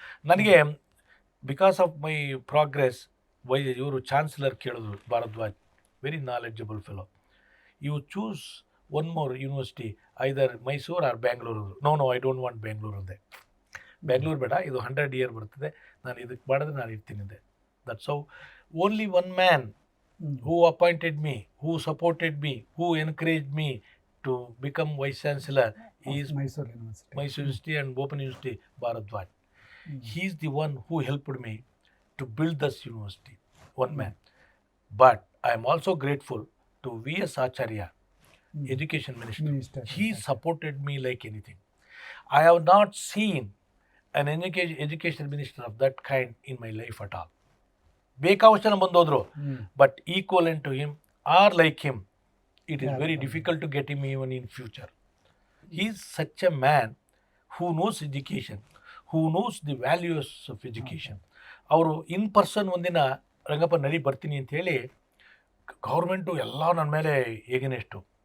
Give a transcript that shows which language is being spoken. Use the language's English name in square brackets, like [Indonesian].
[English] ನನಗೆ because of my progress [Kannada] ಇವರು chancellor ಕೇಳಿದ್ರು, [English] Bharadwaj, very knowledgeable fellow, you choose one more university, either Mysore or Bangalore. No I don't want Bangalore [Kannada] ಅಂದೆ. ಬ್ಯಾಂಗ್ಳೂರು ಬೇಡ, ಇದು [English] 100 year [Kannada] ಬರ್ತದೆ, ನಾನು ಇದಕ್ಕೆ ಮಾಡಿದ್ರೆ ನಾನು ಇರ್ತೀನಿ ಅಂದೆ. [English] That's how only one man who appointed me, who supported me, who encouraged me to become vice chancellor is Mysore University and Open University, Bharadwaj. He is the one who helped me to build this university, one man. But I am also grateful to V.S. Acharya, Education Minister. He supported me like anything. I have not seen an education minister of that kind in my life at all. [Kannada] ಬೇಕಾವಷ್ಟು ಜನ ಬಂದೋದ್ರು, [English] But equivalent to him or like him, it is very difficult to get him even in future. He is such a man who knows education, who knows the values of education. [Kannada] ಅವರು [English] in person [Kannada] ಒಂದಿನ ರಂಗಪ್ಪ ನಡಿ ಬರ್ತೀನಿ ಅಂತ ಹೇಳಿ, government ಎಲ್ಲ ನನ್ನ ಮೇಲೆ ಎಗನೆಸ್ಟು.